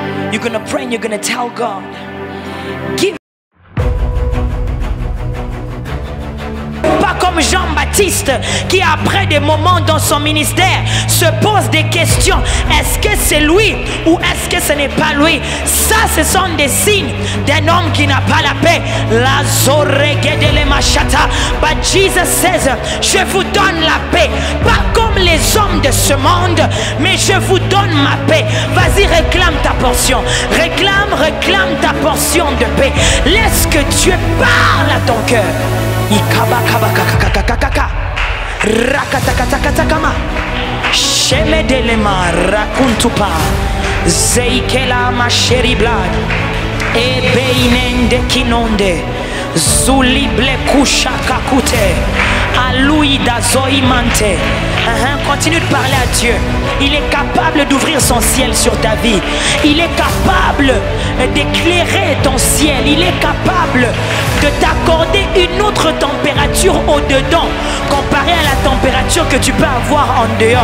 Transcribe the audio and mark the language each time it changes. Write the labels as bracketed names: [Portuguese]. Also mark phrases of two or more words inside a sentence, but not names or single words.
[English] You're gonna pray and you're gonna tell God, give. [French] Pas comme Jean-Baptiste qui après des moments dans son ministère se pose des questions. Est-ce que c'est lui ou est-ce que ce n'est pas lui? Ça, ce sont des signes d'un homme qui n'a pas la paix. La zoregedele machata. [English] But Jesus says, [French] je vous donne la paix. Pas comme les hommes de ce monde, mais je vous donne ma paix. Vas-y, réclame ta portion. Réclame ta portion de paix. Laisse que Dieu parle à ton cœur. Rakatakatakama Shemedelema rakuntupa Zeikela masheri blad Ebeinende kinonde Zulible kushaka kute Alouida zoimante. Continue de parler à Dieu. Il est capable d'ouvrir son ciel sur ta vie. Il est capable d'éclairer ton ciel. Il est capable de t'accorder une autre température au-dedans comparée à la température que tu peux avoir en dehors.